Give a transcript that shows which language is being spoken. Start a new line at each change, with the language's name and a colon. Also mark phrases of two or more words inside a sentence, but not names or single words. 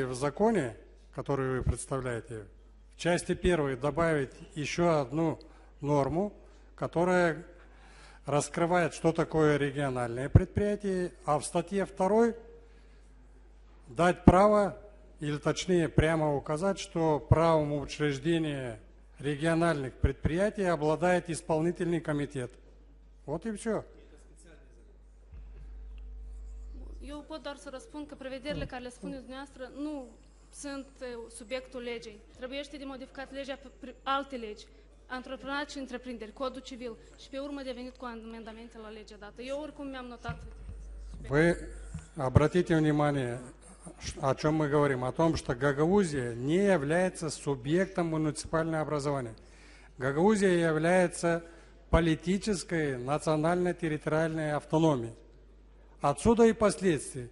Russian: в законе, который вы представляете, в части 1 добавить еще одну норму, которая раскрывает, что такое региональное предприятие, а в статье 2 дать право, или точнее прямо указать, что правом учреждения региональных предприятий обладает исполнительный комитет. Вот и все.
Romanian: Eu pot doar să răspund că prevederile care le spuneți dumneavoastră nu sunt subiectul legei. Trebuiește de modificat legea pe alte legi, antreprenoriat și întreprinderi, Codul Civil și pe urmă de venit cu amendamente la legea dată. Eu oricum mi-am notat.
Russian: Вы обратите внимание, о чем мы говорим, о том, что Гагаузия не является субъектом муниципального образования. Гагаузия является политической национально-территориальной автономией. Отсюда и последствия.